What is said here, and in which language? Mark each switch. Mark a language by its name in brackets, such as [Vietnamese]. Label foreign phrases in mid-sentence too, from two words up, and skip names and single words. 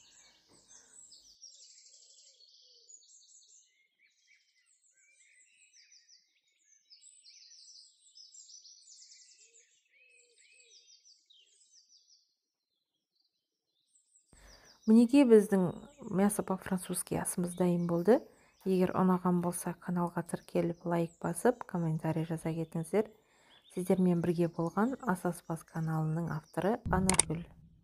[Kazakh] Мінекей біздің [Russian] мясо по-французски [Kazakh] асымыз дайын болды. Егер ұнаған болса, каналға тіркеліп, лайк басып, комментарий жаза кетіңіздер. Сіздермен бірге болған Ас Аспаз каналының авторы Анаргүл.